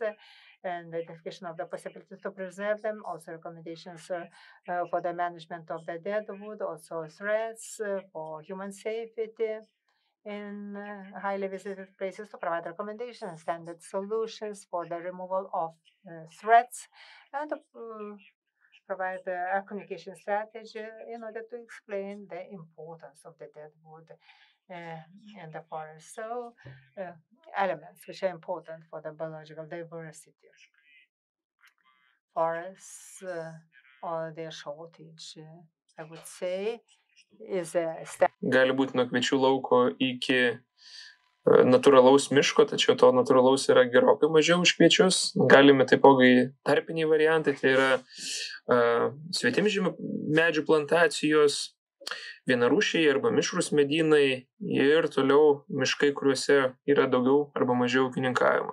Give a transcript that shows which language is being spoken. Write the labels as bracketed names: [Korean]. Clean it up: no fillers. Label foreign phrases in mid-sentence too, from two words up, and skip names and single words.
[English] and the identification of the possibilities to preserve them, also recommendations for the management of the deadwood, also threats for human safety in highly visited places, to provide recommendations, standard solutions for the removal of threats, and provide a communication strategy in order to explain the importance of the deadwood in the forest. So elements which are important for the biological diversity. Forests or their shortage, I would say, is a [Lithuanian] gali būti nuo kviečių lauko iki natūralaus miško, tačiau to natūralaus yra gerokai mažiau už kviečius. Galime taipogi tarpiniai variantai, tai yra svetimžemių medžių plantacijos, vienarūšiai arba mišrūs medynai ir toliau miškai, kuriuose yra daugiau arba mažiau ūkininkavimo.